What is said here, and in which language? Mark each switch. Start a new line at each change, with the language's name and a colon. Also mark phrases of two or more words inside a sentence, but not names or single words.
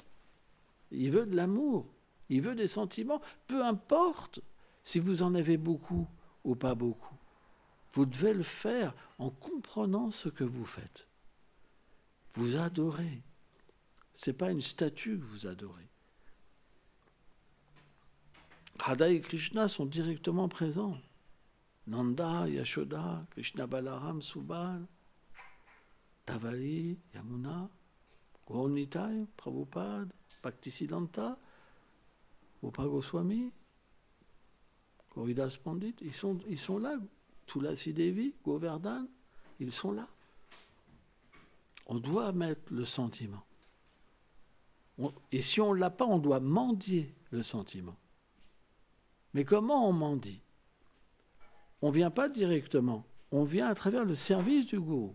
French: Il veut de l'amour, il veut des sentiments, peu importe si vous en avez beaucoup ou pas beaucoup. Vous devez le faire en comprenant ce que vous faites. Vous adorez. Ce n'est pas une statue que vous adorez. Radha et Krishna sont directement présents. Nanda, Yashoda, Krishna Balaram, Subal, Tavali, Yamuna, Gaur Nitai, Prabhupada, Bhaktisiddhanta, Rupa Goswami, Haridas Pandit, ils sont là. Tulasi Devi, Govardhan, ils sont là. On doit mettre le sentiment. Et si on ne l'a pas, on doit mendier le sentiment. Mais comment on mendie? On ne vient pas directement. On vient à travers le service du gourou.